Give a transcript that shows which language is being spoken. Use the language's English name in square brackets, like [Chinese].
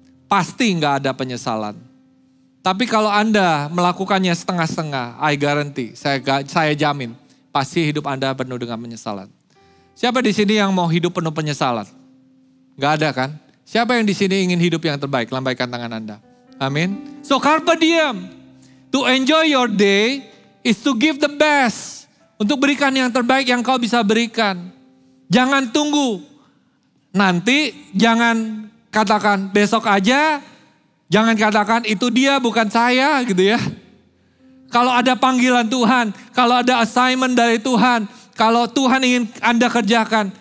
[Indonesian] Pasti gak ada penyesalan. Tapi kalau Anda melakukannya setengah-setengah, [English] I guarantee, [Indonesian] saya jamin, pasti hidup Anda penuh dengan penyesalan. Siapa di sini yang mau hidup penuh penyesalan? Gak ada kan? Siapa yang di sini ingin hidup yang terbaik? Lambaikan tangan Anda. Amin. So carpe diem. [English] To enjoy your day is to give the best. [Indonesian] Untuk berikan yang terbaik yang kau bisa berikan. Jangan tunggu. Nanti jangan katakan besok aja. Jangan katakan itu dia bukan saya gitu ya. Kalau ada panggilan Tuhan. Kalau ada assignment dari Tuhan. Kalau Tuhan ingin Anda kerjakan.